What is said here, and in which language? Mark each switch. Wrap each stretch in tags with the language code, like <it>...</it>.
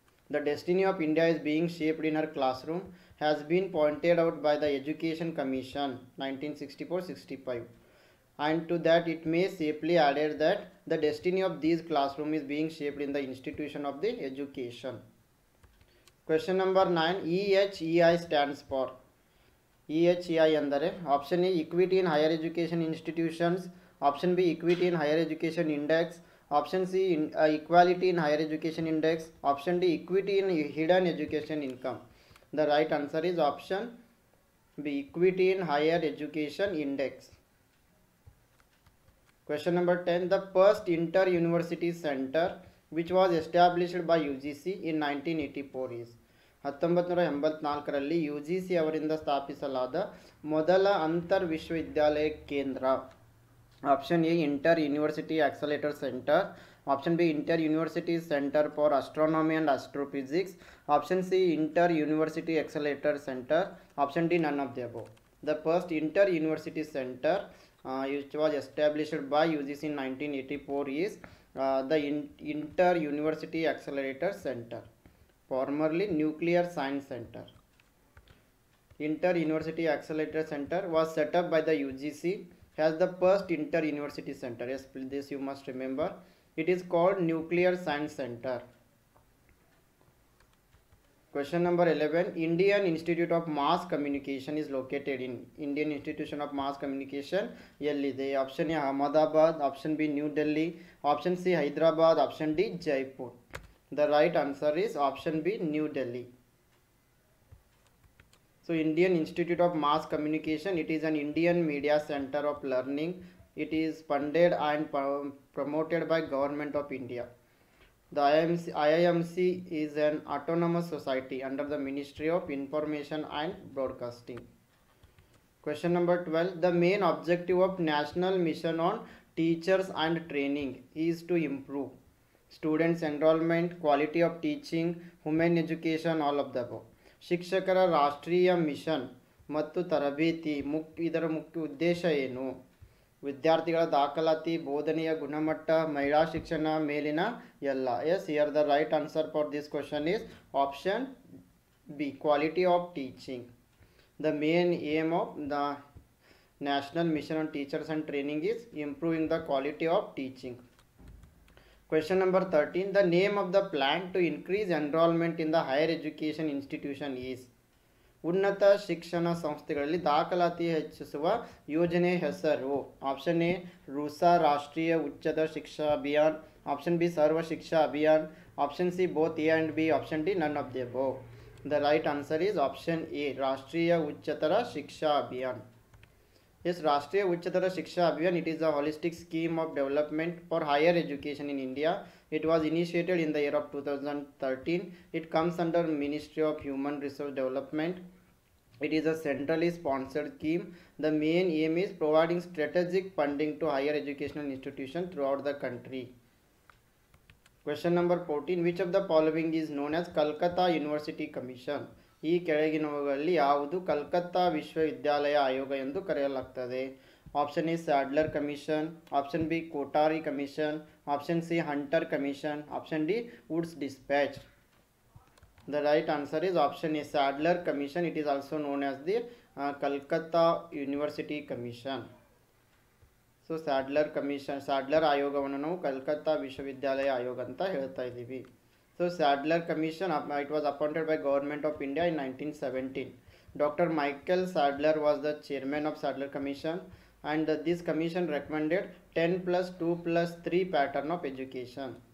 <en>The destiny of India is being shaped in her classroom has been pointed out by the Education Commission 1964-65. And to that it may safely added that the destiny of these classroom is being shaped in the institution of the education. Question number 9. EHEI stands for. EHEI</en> <kn>ಅಂದರೆ</kn> <en>Option A equity in higher education institutions, option B equity in higher education index, option C equality in higher education index, option D equity in hidden education income. The right answer is option B equity in higher education index. Question number 10. The first inter-university center which was established by UGC in 1984 is.</en> <kn>1984ರಲ್ಲಿ UGC ಅವರಿಂದ ಸ್ಥಾಪಿಸಲಾದ ಮೊದಲ ಅಂತರ್ ವಿಶ್ವವಿದ್ಯಾಲಯ ಕೇಂದ್ರ.</kn> <en>Option A inter university accelerator centre, option B inter university centre for astronomy and astrophysics, option C inter university accelerator centre, option D none of the above. The first inter-university center which was established by UGC in 1984 is the Inter-University Accelerator Center, formerly Nuclear Science Center. Inter-University Accelerator Center was set up by the UGC as the first inter-university center. Yes, this you must remember. It is called Nuclear Science Center. Question number 11. Indian Institute of Mass Communication is located in. Indian Institution of Mass Communication</en> <kn>ಎಲ್ಲಿದೆ?</kn> <en>Option A Ahmedabad, option B New Delhi, option C Hyderabad, option D Jaipur. The right answer is option B New Delhi. So Indian Institute of Mass Communication, it is an Indian media center of learning. It is funded and promoted by Government of India. The IIMC is an autonomous society under the Ministry of Information and Broadcasting. Question number 12. The main objective of National Mission on Teachers and Training is to improve students enrolment, quality of teaching, women education, all of the above.</en> <kn>ಶಿಕ್ಷಕರ ರಾಷ್ಟ್ರೀಯ mission ಮತ್ತು ತರಬೇತಿ ಇದರ ಮುಖ್ಯ ಉದ್ದೇಶ ಏನು? ವಿದ್ಯಾರ್ಥಿಗಳ ದಾಖಲಾತಿ, ಬೋಧನೆಯ ಗುಣಮಟ್ಟ, ಮಹಿಳಾ ಶಿಕ್ಷಣ ಮೇಲಿನ ಎಲ್ಲ.</kn> <en>Yes, here the right answer for this question is option B, quality of teaching. The main aim of the National Mission on Teachers and Training is improving the quality of teaching. Question number 13. The name of the plan to increase enrollment in the higher education institution is.</en> <kn>ಉನ್ನತ ಶಿಕ್ಷಣ ಸಂಸ್ಥೆಗಳಲ್ಲಿ ದಾಖಲಾತಿ ಹೆಚ್ಚಿಸುವ ಯೋಜನೆ ಹೆಸರು.</kn> <en>Option A RUSA Rashtriya Uchchatara Shiksha Abhiyan, option B Sarva Shiksha Abhiyan, option C both A and B, option D none of the above. The right answer is option A, Rashtriya Uchchatara Shiksha Abhiyan. Yes, Rashtriya Uchchatara Shiksha Abhiyan, it is a holistic scheme of development for higher education in India. It was initiated in the year of 2013. It comes under Ministry of Human Resource Development. It is a centrally sponsored scheme. The main aim is providing strategic funding to higher educational institutions throughout the country. Question number 14. Which of the following is known as Calcutta University Commission?</en> <kn>ಈ ಕೆಳಗಿನವುಗಳಲ್ಲಿ ಯಾವುದು ಕಲ್ಕತ್ತಾ ವಿಶ್ವವಿದ್ಯಾಲಯ ಆಯೋಗ ಎಂದು ಕರೆಯಲಾಗುತ್ತದೆ?</kn> <en>Option A Sadler commission, option B Kothari commission, option C Hunter commission, option D Woods dispatch. The right answer is option A, Sadler Commission. It is also known as the Calcutta University Commission.</en> <kn>So ಸ್ಯಾಡ್ಲರ್ ಆಯೋಗವನ್ನು ನಾವು ಕಲ್ಕತ್ತಾ ವಿಶ್ವವಿದ್ಯಾಲಯ ಆಯೋಗ ಅಂತ ಹೇಳ್ತಾ ಇದ್ದೀವಿ.</kn> <en>So Sadler commission it was appointed by government of India in 1917. Doctor Michael Sadler was the chairman of Sadler commission and this commission recommended 10+2+3 pattern of education.</en>